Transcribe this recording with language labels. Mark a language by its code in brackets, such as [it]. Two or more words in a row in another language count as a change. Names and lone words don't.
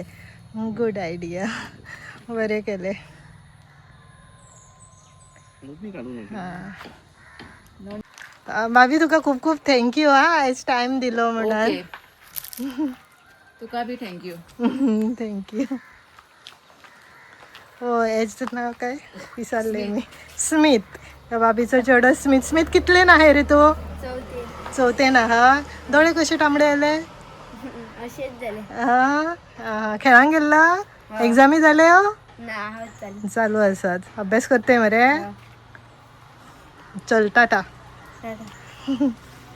[en] good idea, [kok] बरें केले. भाभी तुका खूब खूब थँक्यू आयज टायम दिलो म्हणून. तुका बी थँक्यू. थँक्यू. हो, [mr] हेच नाव काय विसरले मी. [kok] स्मिथ. बाबीचो चेडो स्मिथ. स्मिथ कितलेन आहे रे तू? चौथेन आहा. दोळे कशे तांबडे आले? हा, खेळांक गेल्ला? एक्झामी जाले? चालू आसात. अभ्यास करते मरे. चल, टाटा.